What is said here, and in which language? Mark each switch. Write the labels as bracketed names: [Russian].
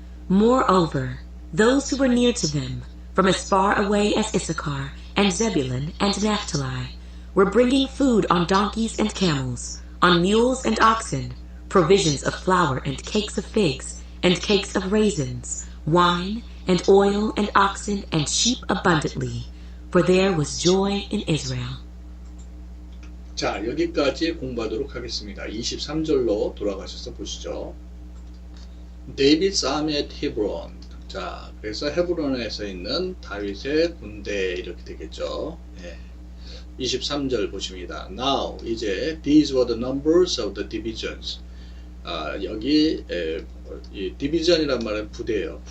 [English] Moreover, those who were near to them, from as far away as Issachar and Zebulun and Naphtali, were bringing food on donkeys and camels, on mules and oxen, provisions of flour and cakes of figs, and cakes of raisins, wine and oil and oxen and sheep abundantly, for there was joy in Israel. [Korean] 자, 여기까지 공부하도록 하겠습니다. 23절로 돌아가셔서 보시죠. [English] David's army at Hebron. [Korean] 자, 그래서 헤브론에서 있는 다윗의 군대 이렇게 되겠죠. 23절 보십니다. [English] Now, [Korean] 이제 [English] these were the numbers of the divisions. [Korean] 여기 이 디비전이란 말은 부대예요.